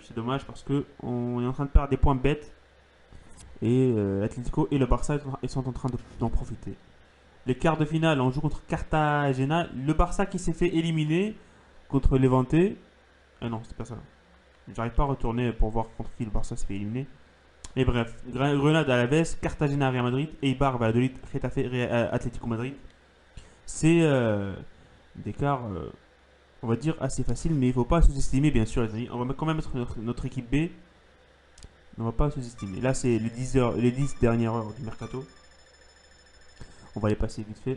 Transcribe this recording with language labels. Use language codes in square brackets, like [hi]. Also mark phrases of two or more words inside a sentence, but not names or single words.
[fr] C'est dommage parce qu'on est en train de perdre des points bêtes. Et l'Atlético et le Barça ils sont en train d'en profiter. Les quarts de finale, on joue contre Cartagena. Le Barça qui s'est fait éliminer contre Levante. Ah non, c'était pas ça. J'arrive pas à retourner pour voir contre qui le Barça s'est fait éliminer. Et bref, Grenade à Alaves, Cartagena Real Madrid, Eibar Valladolid, Getafe Atlético Madrid. C'est des quarts, on va dire, assez faciles, mais il ne faut pas sous-estimer, bien sûr, les amis. On va quand même mettre notre équipe B. On va pas sous-estimer. Là, c'est les 10 dernières heures du mercato. On va les passer vite fait.